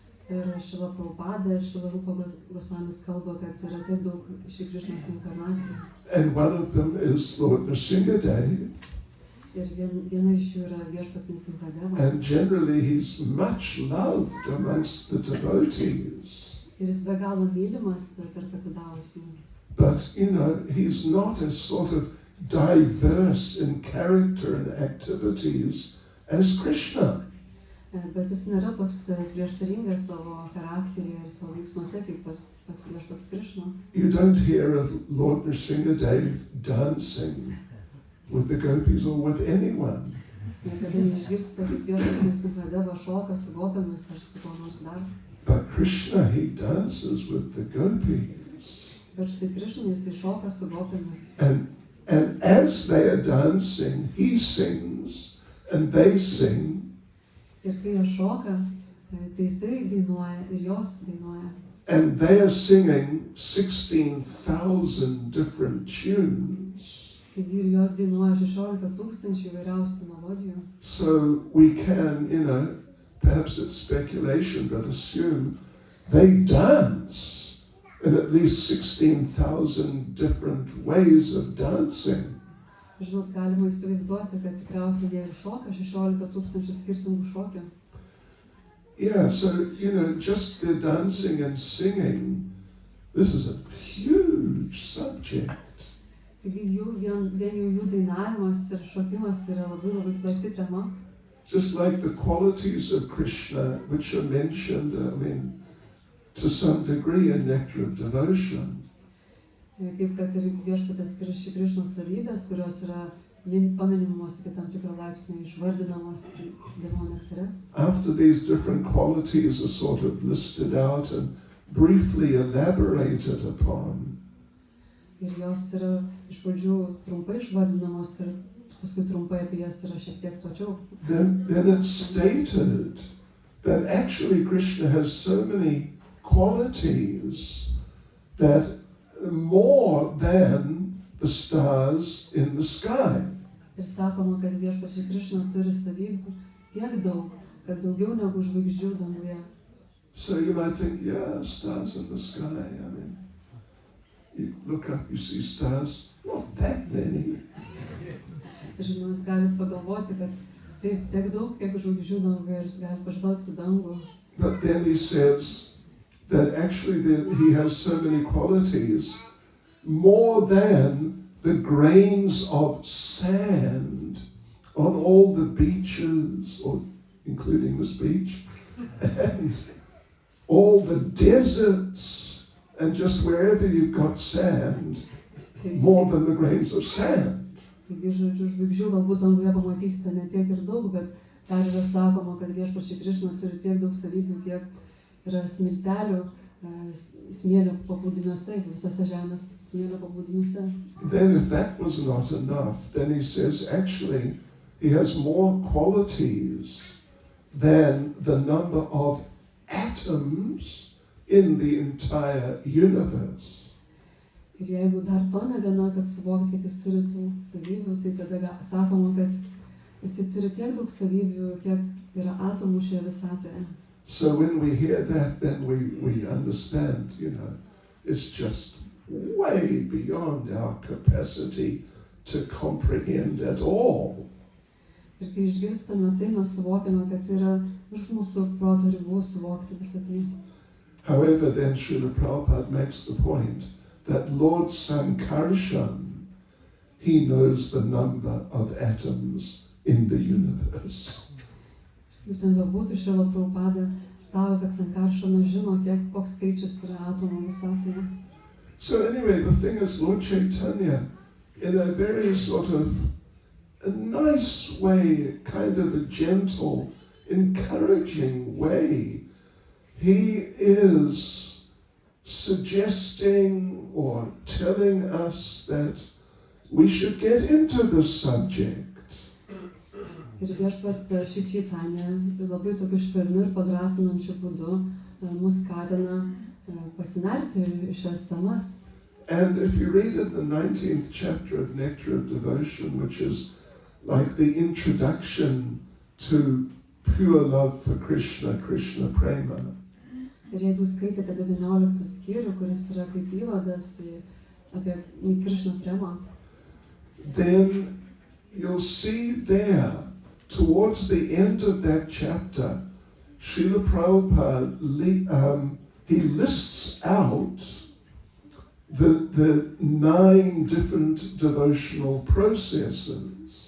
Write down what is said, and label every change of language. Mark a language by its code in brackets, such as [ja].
[lt] Ir Šrila Prabhupada ir Šrila Rupa Goswamis kalba, kad yra tiek daug Šri Krishnos inkarnacijų. [en] And one of them is Lord Nrsingadev. [lt] Ir viena iš jų yra viešpats Nrsingadeva. [en] And generally he's much loved amongst the devotees. [lt] Ir jis be galo mylimas tarp atsidavusių. [en] But, he's not as sort of diverse in character and activities as Krishna. [lt] Bet jis nėra toks prieštaringas savo charakteryje ir savo veiksmuose kaip pats viešpats Krishna. [en] You don't hear of Lord Nrsingadev dancing with the gopis or with anyone. [lt] Jūs niekada neišgirsite, kaip viešpats Nrsingadeva šoka su gopėmis ar su kuo nors dar. [en] But Krishna, he dances with the gopis. [lt] Bet štai Krishna jisai šoka su gopėmis. [en] And as they are dancing, he sings and they sing. [lt] Ir kai jie šoka, tai jisai dainuoja ir jos dainuoja. [en] And they are singing 16,000 different tunes. [lt] Taigi ir jos dainuoja 16,000 įvairiausių melodijų. [en] So we can, perhaps it's speculation, but assume they dance in at least 16,000 different ways of dancing. [lt] Žinot, galima įsivaizduoti, kad tikriausiai jie šoka 16,000 skirtingų šokių. [en] Yeah, so, just their dancing and singing, this is a huge subject. [lt] Taigi vien jų dainavimas ir šokimas yra labai plati tema. [en] Just like the qualities of Krishna, which are mentioned, to some degree in Nectar of Devotion. [lt] Kaip kad ir viešpatės Krišnos savybės, kurios yra paminimos iki tam tikro laipsnio išvardinamos Dievo nektare. [en] After these different qualities are sort of listed out and briefly elaborated upon, [lt] Ir jos yra iš pradžių trumpai išvardinamos ir paskui trumpai apie jas yra šiek tiek plačiau. [en] then it's stated that actually Krishna has so many qualities that more than the stars in the sky. [lt] Ir sakoma, kad viešpačiai Krišna turi savybių tiek daug, kad daugiau negu žvaigždžių danguje. [en] So you might think, yeah, stars in the sky. You look up, you see stars, not that many. [lt] Ir žmonės galit pagalvoti, kad taip, tiek daug, kiek žvaigždžių danguje, ir jūs galite pažvelgti dangų. [en] But then he says that actually he has so many qualities, more than the grains of sand on all the beaches, or including this beach, and all the deserts, and just wherever you've got sand, more than the grains of sand. [lt] Taigi, žvaigždžių galbūt danguje pamatysite ne tiek ir daug, bet dar yra sakoma, kad viešpačiai Krišna turi tiek daug savybių, kiek yra smiltelių smėlio paplūdimiuose, visose žemės smėlio paplūdimiuose. [en] Then if that was not enough, then he says actually he has more qualities than the number of atoms in the entire universe. [lt] Ir jeigu dar to negana, kad suvokti, kiek jis turi tų savybių, tai tada sakoma, kad jis turi tiek daug savybių, kiek yra atomų šioje visatoje. [en] So when we hear that, then we understand, it's just way beyond our capacity to comprehend at all. [lt] Ir kai išgirstame tai, mes suvokiame, kad yra už mūsų proto ribų suvokti visą tai. [en] However, then Srila Prabhupada makes the point that Lord Sankarshan, he knows the number of atoms in the universe. [lt] Kaip ten bebūtų, Srila Prabhupada sako, kad Sankarshanas žino, koks skaičius yra atomų visatoje. [en] So anyway, the thing is, Lord Chaitanya, in a very sort of a nice way, kind of a gentle, encouraging way, he is suggesting or telling us that we should get into this subject. [lt] Ir viešpats Šri Chaitanya labai tokiu švelniu ir padrasinančiu būdu mus skatina pasinerti į šias temas. [en] And if you read in the 19th chapter of Nectar of Devotion, which is like the introduction to pure love for Krishna, Krishna Prema. [lt] Ir jeigu skaitėte 19 skyrių, kuris yra kaip įvadas apie Krishna Prema, [en] then you'll see there, towards the end of that chapter, Srila Prabhupada, he lists out the 9 different devotional processes.